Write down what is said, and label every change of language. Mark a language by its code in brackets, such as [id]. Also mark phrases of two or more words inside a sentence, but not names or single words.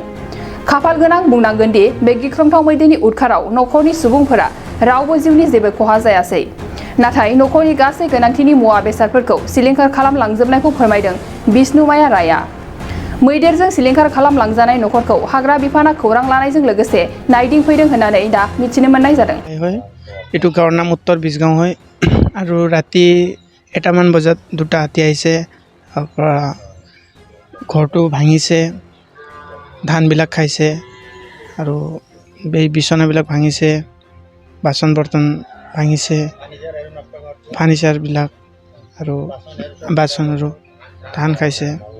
[brx] खाफाल गोनां बुंनांगोन दि बे गिख्रंथाव मैदेरनि उदखाराव न'खरनि सुबुंफोरा रावबो जिउनि जेबो खहा जायासै। नाथाय न'खरनि गासै गोनांथिनि मुवा बेसादफोरखौ सिलिंखार खालामलांजोबनायखौ फोरमायदों बिष्णुमाया रायआ। मैदेरजों सिलिंखार खालामलांजानाय न'खरखौ हाग्रा बिफाना खौरां लानायजों लोगोसे नायदिंफैदों होननानै दा मिथिनो मोननाय जादों। [as] এইটো গাঁৱৰ নাম উত্তৰ বিছগাঁও হয় আৰু ৰাতি 1টামান বজাত 2টা হাতী আহিছে, তাৰপৰা ঘৰটো ভাঙিছে, ধানবিলাক খাইছে আৰু এই বিচনাবিলাক ভাঙিছে, বাচন বৰ্তন ভাঙিছে, ফাৰ্নিচাৰবিলাক আৰু বাচন আৰু ধান খাইছে।